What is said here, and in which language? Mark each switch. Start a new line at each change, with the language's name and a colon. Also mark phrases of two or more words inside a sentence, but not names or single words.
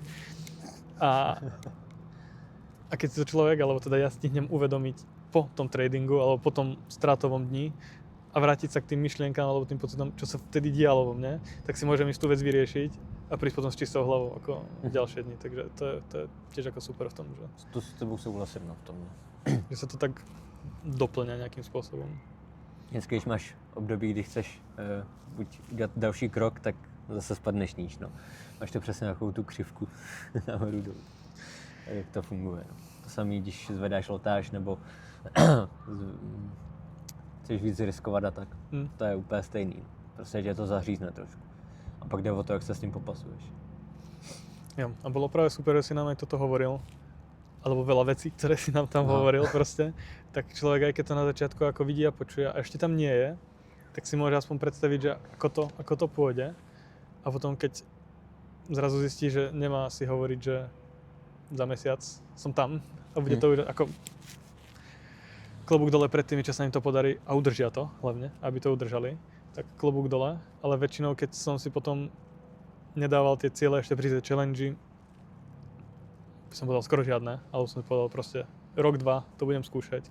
Slovak: A keď si to človek, alebo teda ja stihnem uvedomiť po tom tradingu, alebo po tom strátovom dni a vrátiť sa k tým myšlienkám, alebo tým pocitom, čo sa vtedy dialo vo mne, tak si môžem ísť tú vec vyriešiť a prísť potom s čistou hlavou ako ďalšie dni. Takže to je tiež ako super v tom, že...
Czech: To s tebou souhlasím v tom.
Slovak: Že sa to tak doplňa nejakým spôsobom.
Czech: Vždycky, když máš období, kdy chceš buď udělat další krok, tak zase spadneš níž, no. Máš to přesně takovou tu křivku nahoru dolů. Tak jak to funguje, no. To samé, když zvedáš lotáž, nebo chceš víc riskovat a tak. To je úplně stejný. Prostě tě to zařízne trošku. A pak jde o to, jak se s tím popasuješ. Jo,
Slovak: a bolo práve super, že si nám aj toto hovoril. Alebo veľa vecí, ktoré si nám tam hovoril proste, tak človek aj keď to na začiatku ako vidí a počuje a ešte tam nie je, tak si môže aspoň predstaviť, že ako to pôjde. A potom keď zrazu zistí, že nemá si hovoriť, že za mesiac som tam a bude to už ako klobúk dole pred tými, čo sa im to podarí a udržia to hlavne, aby to udržali, tak klobúk dole, ale väčšinou keď som si potom nedával tie ciele ešte pri tej challenge, by som povedal skoro žiadne, alebo som povedal proste rok, dva, to budem skúšať.